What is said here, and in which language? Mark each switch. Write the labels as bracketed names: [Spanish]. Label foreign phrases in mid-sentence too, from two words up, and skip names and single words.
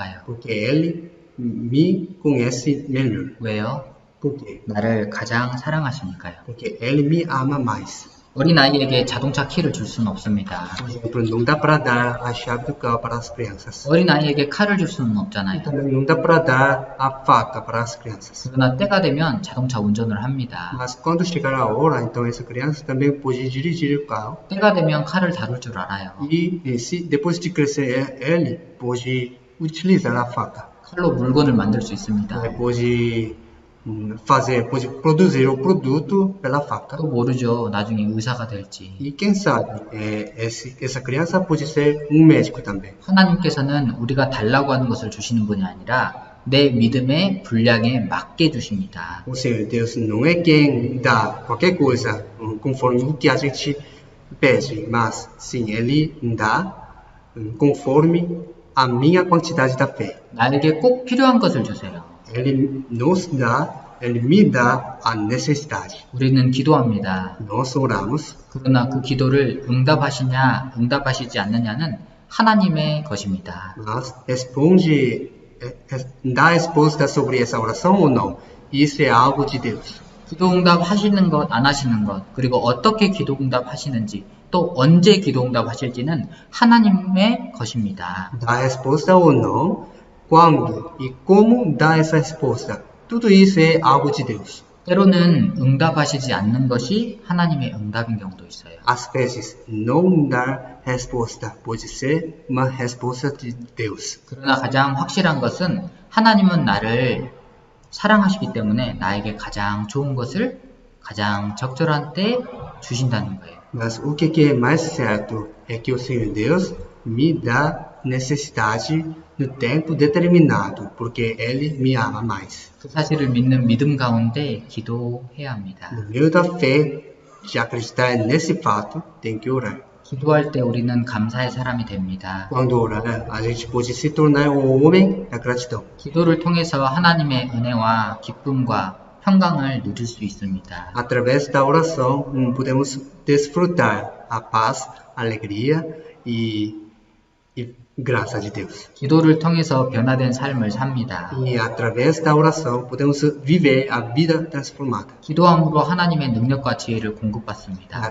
[Portuguese] Porque Ele me conhece melhor. [Korean] 왜요? [Portuguese] Por quê? [Korean] 나를 가장 사랑하시니까요. [Portuguese] Porque ele me ama mais. [Korean] 어린아이에게 자동차 키를 줄 수는 없습니다. [Portuguese] Por exemplo, não dá para dar a chave do carro para as crianças. [Korean] 어린아이에게 칼을 줄 수는 [Portuguese] E [Korean] 없잖아요. [Portuguese] também não dá para dar a faca para as crianças. [Korean] 그러나 때가 되면 자동차 운전을 합니다. [Portuguese] Mas quando chegar a hora, então essa criança também pode dirigir o carro. [Korean] 때가 되면 칼을 da룰 줄 알아요. [Portuguese] E depois de crescer, ele pode utilizar a faca. [Korean] 칼로 물건을 만들 수 있습니다. [Portuguese] Pode pode produzir o produto pela faca. [Korean] 또 모르죠. 나중에 의사가 될지. [Portuguese] E quem sabe, essa criança pode ser médico também. [Korean] 하나님께서는 우리가 달라고 하는 것을 주시는 분이 아니라 내 믿음의 분량에 맞게 주십니다. [Portuguese] Ou seja, Deus não é quem dá qualquer coisa conforme o que a gente pede, mas sim, Ele dá conforme a minha quantidade da fé. [Korean] 나에게 꼭 필요한 것을 주세요. [Portuguese] Ele nos dá, Ele me dá a necessidade. [Korean] 우리는 기도합니다. [Portuguese] Nós oramos, [Korean] 그러나 그 기도를 응답하시냐, 응답하시지 않느냐는 하나님의 것입니다. [Portuguese] mas dá resposta sobre essa oração ou não. Isso é algo de Deus. [Korean] 기도 응답 하시는 것, 안 하시는 것, 그리고 어떻게 기도 응답 하시는지, 또 언제 기도 응답 하실지는 하나님의 것입니다. [Portuguese] Dá resposta ou não, quando e como dá essa resposta. Tudo isso é algo de Deus. [Korean] 때로는 응답하시지 않는 것이 하나님의 응답인 경우도 있어요. [Portuguese] Às vezes, não dar resposta pode ser uma resposta de Deus. [Korean] 그러나 가장 확실한 것은 하나님은 나를 사랑하시기 때문에 나에게 가장 좋은 것을 가장 적절한 때 주신다는 거예요. [Portuguese] Mas o que é mais certo é que o Senhor Deus me dá necessidade no tempo determinado, porque Ele me ama mais. [Korean] 그 사실을 믿는 믿음 가운데 기도해야 합니다. [Portuguese] No meio da fé, de acreditar nesse fato, tem que orar. [Korean] 기도할 때 우리는 감사의 사람이 됩니다. [Portuguese] Quando orar, a gente pode se tornar um homem da gratidão. [Korean] 기도를 통해서 하나님의 은혜와 기쁨과 평강을 누릴 수 있습니다. [Portuguese] Através da oração, podemos desfrutar a paz, a alegria e graça de Deus. [Korean] 기도를 통해서 변화된 삶을 삽니다. [Portuguese] E através da oração, podemos viver a vida transformada. [Korean] 기도함으로 하나님의 능력과 지혜를 공급받습니다.